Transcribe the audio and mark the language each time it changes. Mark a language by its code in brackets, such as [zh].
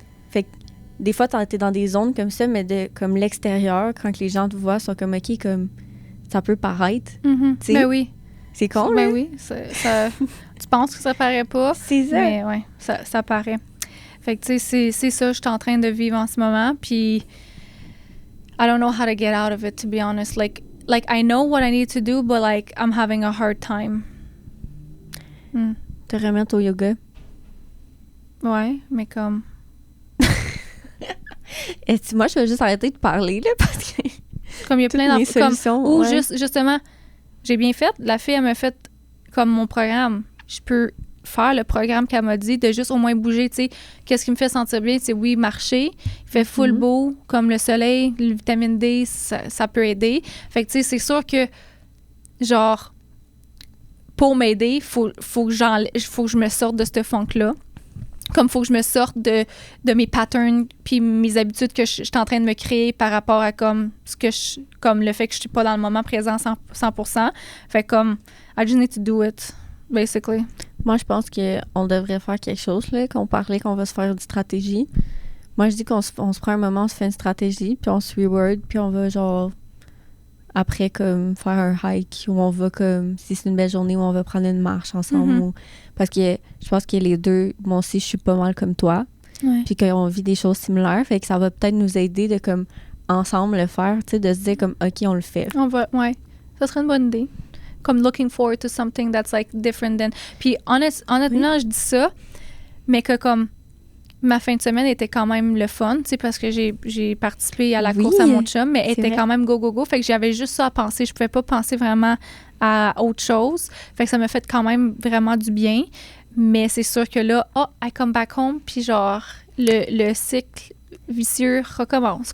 [fr] Fait que des fois, t'es dans des zones comme ça, mais de comme l'extérieur, quand les gens te voient, sont comme, OK, comme, ça peut paraître. Tu sais. Ben oui. C'est con, ben là. Oui. Ça, tu penses que ça paraît pas. C'est ça. Mais ouais, ça paraît. Fait que, tu sais, c'est ça que je suis en train de vivre en ce moment. [en] Puis, I don't know how to get out of it, to be honest. Like I know what I need to do, but, like, I'm having a hard time. [fr] Te remettre au yoga. Ouais, mais comme... Et moi, je vais juste arrêter de parler, là, parce que... Comme il y a plein d'affaires. Ou justement, j'ai bien fait. La fille, elle m'a fait comme mon programme. Je peux faire le programme qu'elle m'a dit, de juste au moins bouger, tu sais. Qu'est-ce qui me fait sentir bien? C'est oui, marcher. Il fait full beau, comme le soleil, le vitamine D, ça peut aider. Fait que, tu sais, c'est sûr que, genre, pour m'aider, faut que je me sorte de ce funk-là. Comme faut que je me sorte de mes patterns puis mes habitudes que je suis en train de me créer par rapport à comme comme le fait que je suis pas dans le moment présent 100%. Fait comme [en] I just need to do it basically. [fr] Moi, je pense qu'on devrait faire quelque chose, là, qu'on parlait qu'on va se faire une stratégie. Moi, je dis qu'on se prend un moment, on se fait une stratégie, puis on se reward, puis on va, genre, après, comme, faire un hike, où on va, comme, si c'est une belle journée, où on va prendre une marche ensemble. Parce que je pense que les deux, moi aussi, je suis pas mal comme toi, puis qu'on vit des choses similaires, fait que ça va peut-être nous aider de, comme, ensemble le faire, tu sais, de se dire, comme, OK, on le fait. Ça serait une bonne idée. [en] Comme looking forward to something that's like different than... [fr] Puis honnêtement, je dis ça, mais que comme ma fin de semaine était quand même le fun, tu sais, parce que j'ai participé à la course à mon chum, mais elle était quand même go. Fait que j'avais juste ça à penser. Je pouvais pas penser vraiment à autre chose. Fait que ça m'a fait quand même vraiment du bien. Mais c'est sûr que là, [en] I come back home, [fr] puis genre, le cycle vicieux recommence.